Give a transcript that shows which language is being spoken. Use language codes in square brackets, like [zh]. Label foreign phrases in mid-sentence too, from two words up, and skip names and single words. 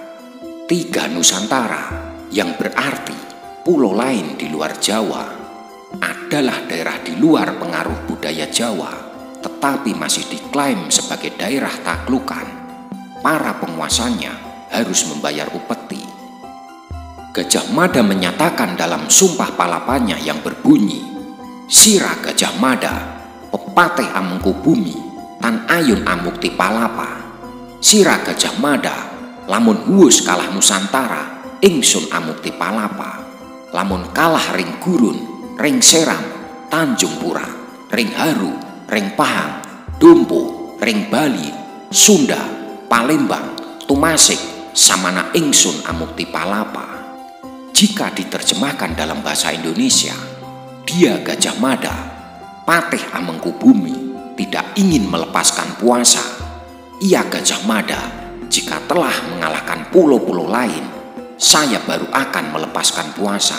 [id] 3 Nusantara, yang berarti pulau lain di luar Jawa, adalah daerah di luar pengaruh budaya Jawa, tetapi masih diklaim sebagai daerah taklukan. Para penguasanya harus membayar upeti. Gajah Mada menyatakan dalam sumpah palapanya yang berbunyi, [kaw] "Sira Gajah Mada, pepateh Amengkubumi, tan ayun amukti palapa. Sira Gajah Mada, lamun huus kalah Nusantara, ingsun amukti palapa. Lamun kalah ring gurun, ring seram, Tanjung Pura, ring haru, ring pahang, dumpo, ring Bali, Sunda, Palembang, Tumasik, samana ingsun amukti palapa." [id] Jika diterjemahkan dalam bahasa Indonesia, dia Gajah Mada, patih Amengkubumi, tidak ingin melepaskan puasa. Ia Gajah Mada, jika telah mengalahkan pulau-pulau lain, saya baru akan melepaskan puasa.